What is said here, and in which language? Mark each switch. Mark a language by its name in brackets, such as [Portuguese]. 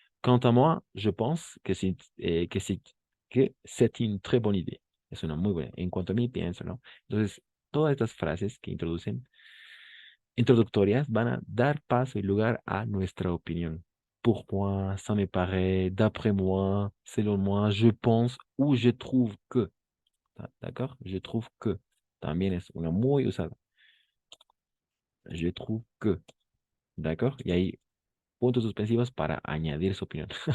[French] Quant à moi, je pense que c'est une très bonne idée. [Spanish] Es una muy buena. En cuanto a mí, pienso, ¿no? Entonces, todas estas frases que introducen introductorias van a dar paso y lugar a nuestra opinión. [French] Pour moi, ça me paraît, d'après moi, selon moi, je pense ou je trouve que. ¿D'accord? Je trouve que. [Spanish] También es una muy usada. [French] Je trouve que. ¿D'accord? [Spanish] Y hay puntos suspensivos para añadir su opinión.